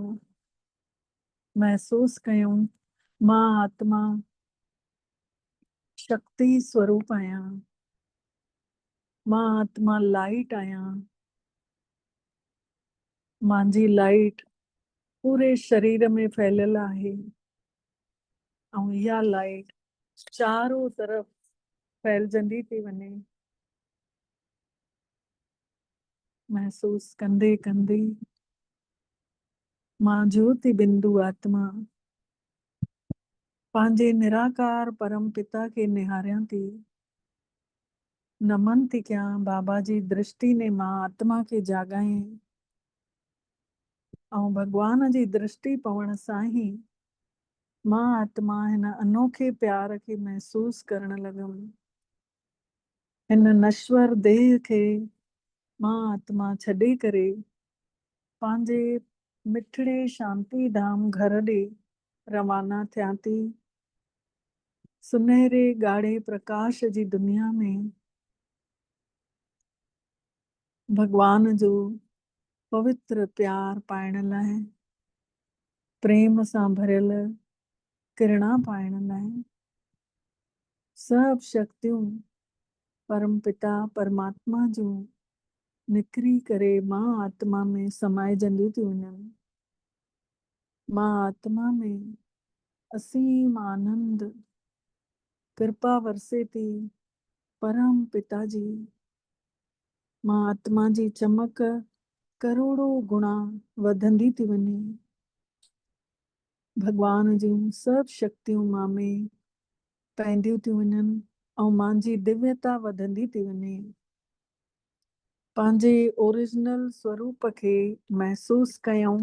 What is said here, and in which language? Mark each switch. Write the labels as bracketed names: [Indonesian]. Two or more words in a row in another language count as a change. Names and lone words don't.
[Sindhi] महसूस कयूं मां आत्मा शक्ति स्वरूप आहियां, मां आत्मा लाइट आहियां, मुंहिंजी लाइट पूरे शरीर में फैलियल आहे ऐं इहा लाइट चारों तरफ़ फैलजंदी थी वञे। महसूस कंदे कंदे मां ज्योति बिंदु आत्मा पंहिंजे निराकार परम पिता खे निहारियां थी, नमन थी कयां। बाबा जी दृष्टि ने मां आत्मा खे जाॻायईं ऐं भॻवान जी दृष्टि पवण सां ई मां आत्मा हिन अनोखे प्यार खे महसूस करण लॻमि। हिन नश्वर देह खे मां आत्मा छॾे करे पंहिंजे मिठड़े शांति धाम घर ॾे रवाना थियां थी। सुनहरे ॻाढ़े प्रकाश जी दुनिया में भगवान जो पवित्र प्यार पाइण लाइ, प्रेम सां भरियल किरणा पाइण लाइ सभु शक्तियूं परम पिता परमात्मा जूं निकिरी करे मां आत्मा में समाइजंदियूं थी वञनि। मां आत्मा में असीम आनंद कृपा वरसे थी परम पिता जी। मां आत्मा जी चमक करोड़ों गुणा वधंदी थी वञे। भगवान जूं सभु शक्तियूं मां में पवंदियूं थी वञनि ऐं मुंहिंजी दिव्यता वधंदी थी वञे। पंहिंजे ओरिजिनल स्वरूप खे महसूस कयूं।